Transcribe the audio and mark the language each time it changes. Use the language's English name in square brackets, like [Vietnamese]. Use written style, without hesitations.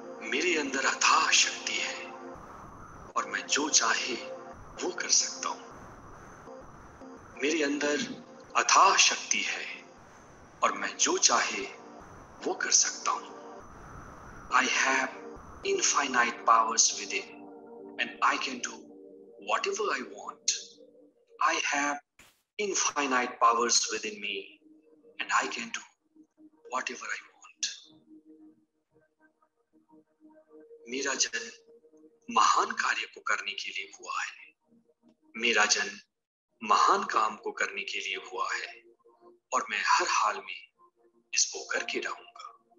[Hindi] मेरे अंदर अथाह शक्ति है और मैं जो चाहे वो कर सकता हूं। मेरे अंदर अथाह शक्ति है और मैं जो चाहे वो कर सकता हूं। [English] I have infinite powers within and I can do whatever I want. I have infinite powers within me and I can do whatever I want. [Hindi] मेरा जन्म महान कार्य को करने के लिए हुआ है। मेरा जन्म महान काम को करने के लिए हुआ है और मैं हर हाल में इसको करके रहूंगा।